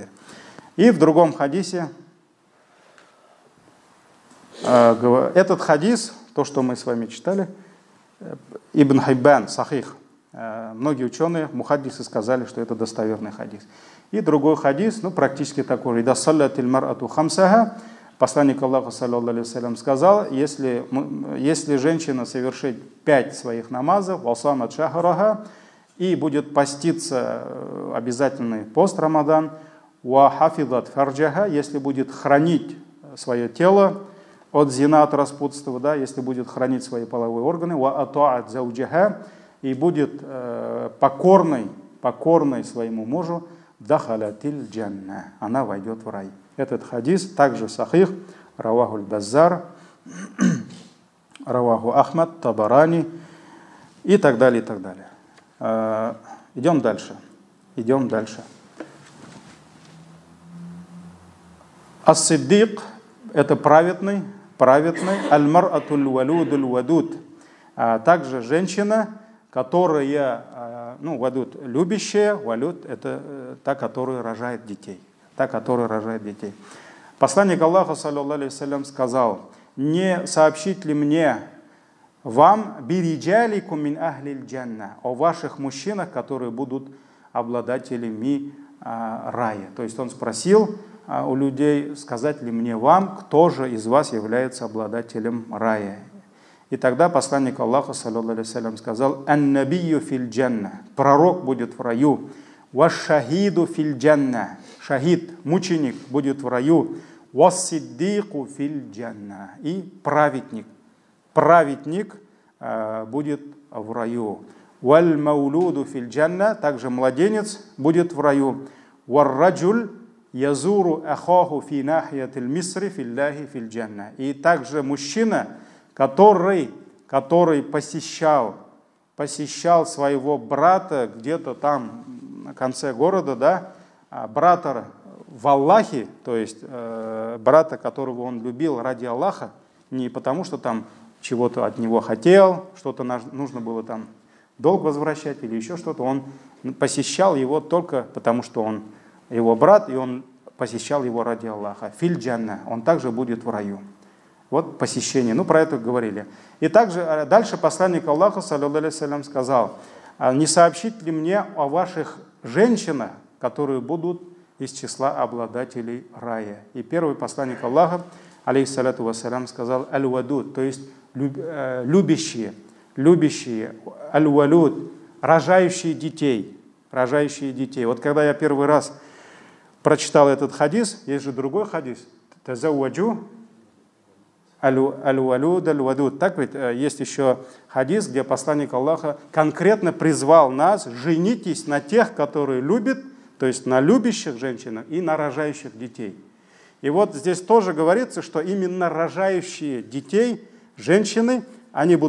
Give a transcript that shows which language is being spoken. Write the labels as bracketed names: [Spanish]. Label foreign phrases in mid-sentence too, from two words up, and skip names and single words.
[Russian] И в другом хадисе, этот хадис, то, что мы с вами читали, Ибн Хиббан, Сахих, многие ученые, мухаддисы сказали, что это достоверный хадис. И другой хадис, ну, практически такой же. [Arabic] «إذا صلت المرأة خمسها», [Russian] посланник Аллаха, [Arabic] صلى الله عليه وسلم, [Russian] сказал, если женщина совершит 5 своих намазов, [Arabic] «وصامت شهرها», [Russian] и будет поститься обязательный пост Рамадан, [Arabic] «وحفظت فرجها», [Russian] если будет хранить свое тело от зина, от распутства, да, если будет хранить свои половые органы, [Arabic] «وأطاعت زوجها», [Russian] и будет покорной своему мужу, [Arabic] «دخلت الجنة», [Russian] она войдет в рай. Этот хадис также сахих, [Arabic] رواه البزار, [Russian] раваху Ахмад, Табарани и так далее, и так далее. Идем дальше. Ас-Сиддик — это праведный, [Arabic] المرأة الولود الودود, [Russian] также женщина, которая, вадуд — любящая, валюд — это та, которая рожает детей. Посланник Аллаха, [Arabic] صلى الله عليه وسلم, [Russian] сказал: не сообщить ли мне вам [Arabic] برجالكم من أهل الجنة, [Russian] о ваших мужчинах, которые будут обладателями рая. То есть он спросил у людей, сказать ли мне вам, кто же из вас является обладателем рая. И тогда посланник Аллаха, [Arabic] صلى الله عليه وسلم, [Russian] сказал: [Arabic] النبي في الجنة, [Russian] пророк будет в раю, [Arabic] والشهيد في الجنة، شهيد, [Russian] мученик, будет в раю, [Arabic] والصديق في الجنة, [Russian] и праведник будет в раю, [Arabic] والمولود في الجنة, [Russian] также младенец будет в раю, [Arabic] والرجل يزور أخاه في ناحية المصر في الله في джанна, [Russian] и также мужчина, который посещал своего брата где-то там на конце города, да, брата в Аллахе, то есть брата, которого он любил ради Аллаха, не потому что там чего-то от него хотел, что-то нужно было там долг возвращать или еще что-то, он посещал его только потому, что он его брат, и он посещал его ради Аллаха. [Arabic] في الجنة, [Russian] он также будет в раю. Вот посещение, про это говорили. И также дальше посланник Аллаха, [Arabic] صلى الله عليه وسلم, [Russian] сказал: не сообщить ли мне о ваших женщинах, которые будут из числа обладателей рая. И первый посланник Аллаха, [Arabic] عليه الصلاة والسلام, [Russian] сказал: аль-вадуд, то есть любящие, аль-валуд, рожающие детей. Вот когда я первый раз прочитал этот хадис, есть же другой хадис, [Arabic] تزوجوا الولود الودود. [Russian] Так ведь есть еще хадис, где посланник Аллаха конкретно призвал нас: женитесь на тех, которые любят, то есть на любящих женщинах и на рожающих детей. И вот здесь тоже говорится, что именно рожающие детей женщины, они будут в раю.